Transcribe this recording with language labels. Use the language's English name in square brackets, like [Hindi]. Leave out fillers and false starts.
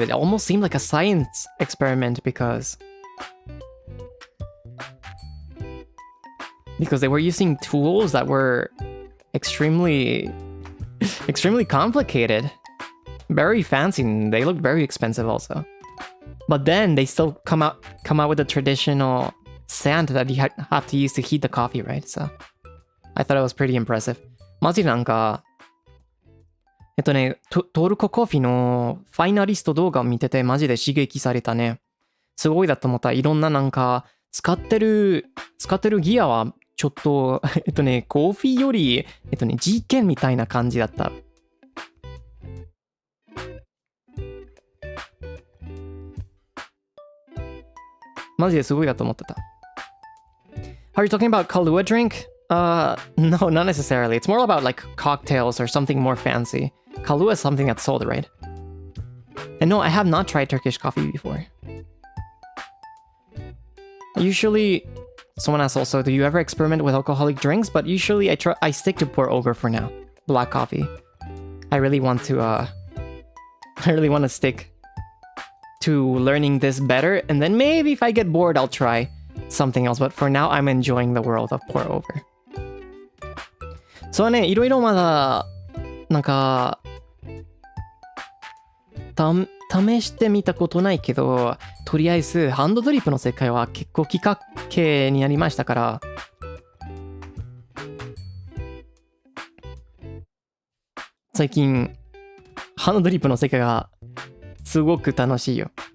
[English] It almost seemed like a science experiment because they were using tools that were extremely complicated, very fancy, and they looked very expensive also. But then they still come out with the traditional sand that you have to use to heat the coffee, right? So I thought it was pretty impressive. [Japanese] マジなんかトルココーヒーのファイナリスト動画を見ててマジで刺激されたね。すごいだと思った。いろんななんか使ってるギアはちょっとコーヒーより実験みたいな感じだった。マジですごいだと思ってた。 [English] Are you talking about Kahlua drink? No, not necessarily. It's more about like cocktails or something more fancy. Kahlua is something that's sold, right? And no, I have not tried Turkish coffee before. Usually, someone asks also, do you ever experiment with alcoholic drinks? But usually I stick to pour over for now. black coffee. I really want to stick to learning this better, and then maybe if I get bored, I'll try something else. But for now, I'm enjoying the world of pour over. [Japanese] そうね、いろいろまだなんか試してみたことないけど、とりあえずハンドドリップの世界は結構きっかけになりましたから、最近ハンドドリップの世界がすごく楽しいよ。